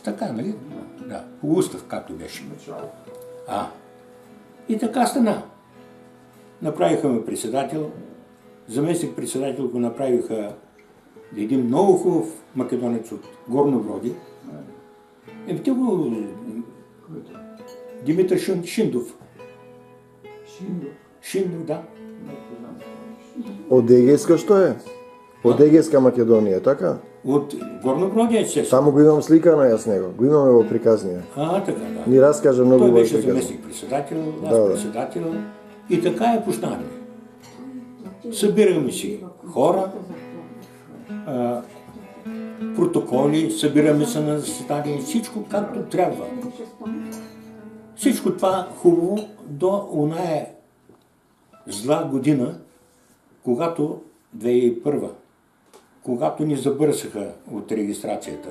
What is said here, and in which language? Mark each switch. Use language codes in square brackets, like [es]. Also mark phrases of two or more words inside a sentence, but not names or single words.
[bg] Така, нали? Да, по устав, както беше. И така стана. Направиха ме председател, заместник председател го направиха един много хубав македонец от Горно Броди. Димитър Шиндов. Шиндов, да. [mk] Од Егејска што е? Од Егејска Македонија, така? [bg] От Горно Броди е се. [mk] Само го имам сликано јас него, го имаме во приказнија. Така, да. Ни раскажа многу [bg] Той [mk] во [bg] беше [mk] приказнија. [bg] заместник председател, аз Да. председател. И така е почнали. Събираме си хора, протоколи, събираме се на заседание, всичко както трябва. Всичко това хубаво до оная зла година, когато 2001, когато ни забърсаха от регистрацията.